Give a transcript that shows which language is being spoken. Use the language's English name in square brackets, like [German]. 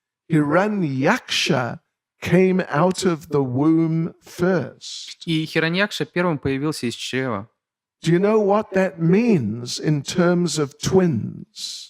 [English] Hiranyaksha came out of the womb first. [Russian] И Хираньякша первым появился из чрева. [English] Do you know what that means in terms of twins?